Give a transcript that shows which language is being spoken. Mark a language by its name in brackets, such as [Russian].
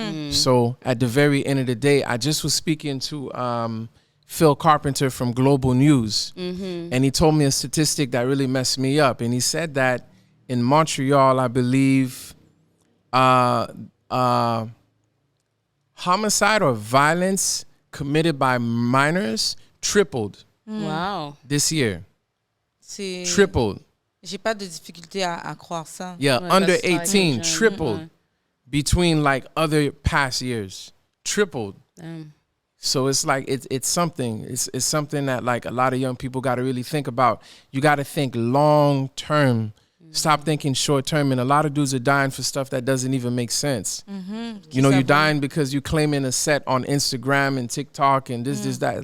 [English] So at the very end of the day, I just was speaking to Phil Carpenter from Global News, and he told me a statistic that really messed me up. And he said that in Montreal, I believe, homicide or violence committed by minors tripled. Wow. This year. [French] C'est... [English] Tripled. [French] J'ai pas de difficulté à croire ça. [English] Yeah, [French] Ouais, [English] under that's like 18 young. tripled between like other past years. Tripled. So it's like it's something. It's something that like a lot of young people got to really think about. You got to think long term. Stop thinking short term. And a lot of dudes are dying for stuff that doesn't even make sense. You know, you're dying because you're claiming a set on Instagram and TikTok and this, that.